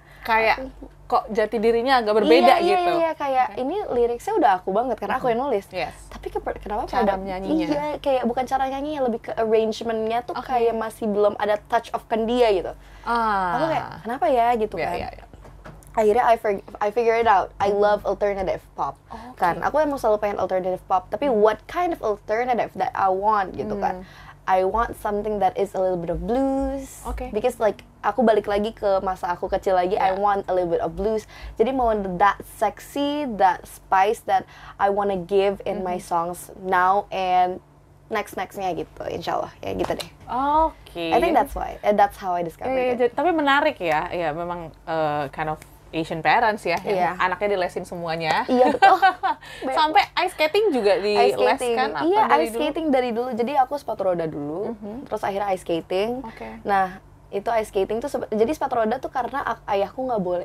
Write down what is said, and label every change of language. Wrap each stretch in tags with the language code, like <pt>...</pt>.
<id>Kayak kok jati dirinya agak berbeda iya, gitu. Iya, kayak ini liriknya udah aku banget karena aku yang nulis.</id> <en>Yes.</en> <id>Tapi kenapa Cara pada menyanyinya. Iya, kayak bukan cara nyanyinya, lebih ke arrangementnya tuh Oke. kayak masih belum ada</id> <en>touch of</en> <id>Kandia gitu. Aku kayak kenapa ya gitu Iya, kan. iya, iya.</id> <en>Akhirnya I figure it out. I love alternative pop.</en> <id>Kan, aku emang selalu pengen alternative pop. Tapi</id> <en>what kind of alternative that I want</en> <id>gitu kan.</id> <en>I want something that is a little bit of blues. Okay. Because like</en> <id>aku balik lagi ke masa aku kecil lagi,</id> <en>I Yeah. want a little bit of blues.</en> <id>Jadi mau</id> <en>that sexy, that spice that I wanna give in my songs now and</en> <id>nextnya gitu, insyaallah ya gitu deh. Oke.</id> <en>I think that's why, and that's how I discovered it.</en> <id>Tapi menarik ya. Ya memang</id> <en>kind of Asian parents</en> <id>ya, yang Iya. anaknya dilesin semuanya. Iya betul. Sampai ice skating juga Ice skating. dileskan apa Iya, dari ice dulu? skating dari dulu. Jadi aku sepatu roda dulu, terus akhirnya ice skating. Oke. Nah, itu ice skating tuh jadi sepatu roda tuh karena ayahku nggak boleh.</id>